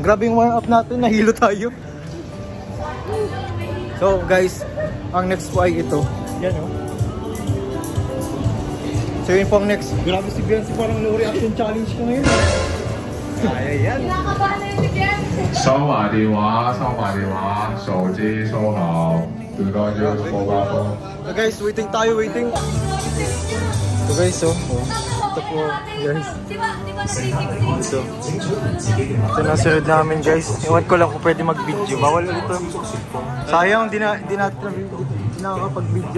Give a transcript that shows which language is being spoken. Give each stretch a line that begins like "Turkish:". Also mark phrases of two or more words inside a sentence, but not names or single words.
Filipino: Grabe yung
English: warm up
Filipino: natin, nahilo tayo.
English: So guys,
Filipino: ang next po ay ito. Yan oh. So yun po ang next. Grabe si Biancy, parang
English: no reaction challenge
Filipino: ko ngayon. Kaya yan. Nakakabahan na yun si Biancy.
Cantonese: 收埋電話，收埋電話，手機收好，唔該要冇話風。
English: So guys,
Filipino: waiting tayo, waiting.
English: So guys,
Filipino: oh. Ito po, guys. Ito na sunod namin guys. Iwan ko lang kung pwede mag-video. Bawal ulit ito. Sayang, di natin nakakapag-video.